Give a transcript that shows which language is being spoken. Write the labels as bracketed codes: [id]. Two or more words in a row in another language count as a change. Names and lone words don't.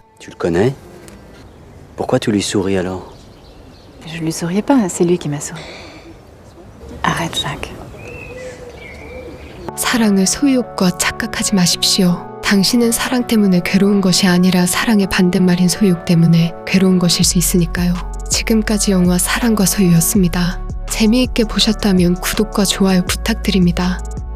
[fr] Tu le connais? Pourquoi tu lui souris alors? Je lui souriais pas, c'est lui qui m'a souri. Arrête, Jacques. [ko] 사랑을 소유욕과 착각하지 마십시오. 당신은 사랑 때문에 괴로운 것이 아니라 사랑의 반대말인 소유욕 때문에 괴로운 것일 수 있으니까요. 지금까지 영화 사랑과 소유였습니다. 재미있게 보셨다면 구독과 좋아요 부탁드립니다.